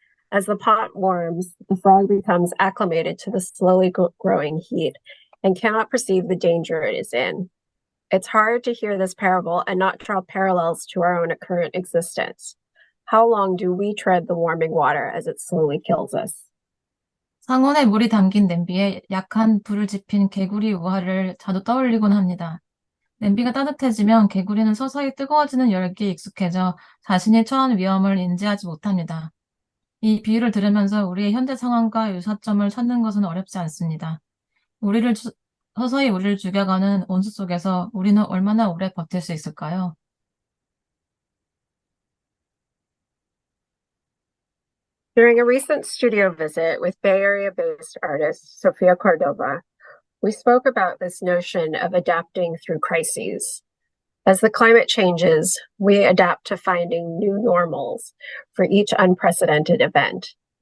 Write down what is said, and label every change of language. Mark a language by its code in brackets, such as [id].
[en] As the pot warms, the frog becomes acclimated to the slowly growing heat and cannot perceive the danger it is in. It's hard to hear this parable and not draw parallels to our own current existence. How long do we tread the warming water as it slowly kills us? [ko] 상온에 물이 담긴 냄비에 약한 불을 지핀 개구리 우화를 자주 떠올리곤 합니다. 냄비가 따뜻해지면 개구리는 서서히 뜨거워지는 열기에 익숙해져 자신이 처한 위험을 인지하지 못합니다. 이 비유를 들으면서 우리의 현재 상황과 유사점을 찾는 것은 어렵지 않습니다. 서서히 우리를 죽여가는 온수 속에서 우리는 얼마나 오래 버틸 수 있을까요? [en] During a recent studio visit with Bay Area-based artist Sofia Cordova, we spoke about this notion of adapting through crises. As the climate changes, we adapt to finding new normals for each unprecedented event.